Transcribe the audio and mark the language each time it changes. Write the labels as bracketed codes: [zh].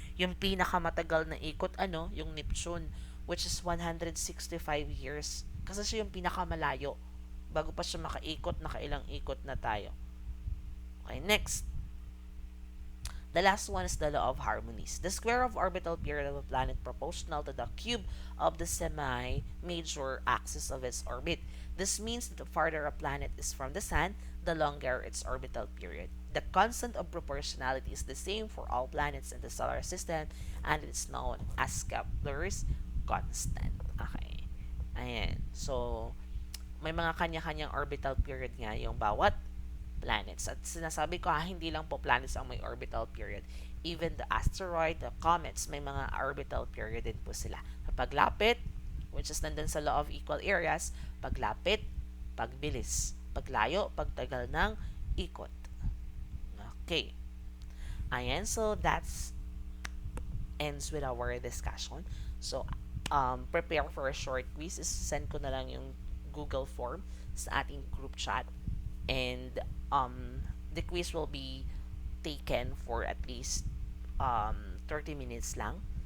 [tl] Yung pinakamatagal na ikot, yung Neptune, [en] which is 165 years. [tl] Kasi siya yung pinakamalayo. Bago pa siya makaikot, nakailang ikot na tayo. [en] Okay, next. The last one is the law of harmonies. The square of orbital period of a planet proportional to the cube of the semi-major axis of its orbit. This means that the farther a planet is from the sun, the longer its orbital period. The constant of proportionality is the same for all planets in the solar system, and it's known as Kepler's constant. [tl] Okay. Ayan. So, may mga kanya-kanyang orbital period nga yung bawat planets. At sinasabi ko hindi lang po planets ang may orbital period. [en] Even the asteroid, the comets, [tl] may mga orbital period din po sila. Paglapit, which is nandun sa law of equal areas, paglapit, pagbilis. Paglayo, pagtagal ng ikot. [en] Okay. [tl] Ayan, [en] so that's ends with our discussion. So, prepare for a short quiz. [tl] Send ko na lang yung Google form sa ating group chat. [en] And the quiz will be taken for at least 30 minutes lang.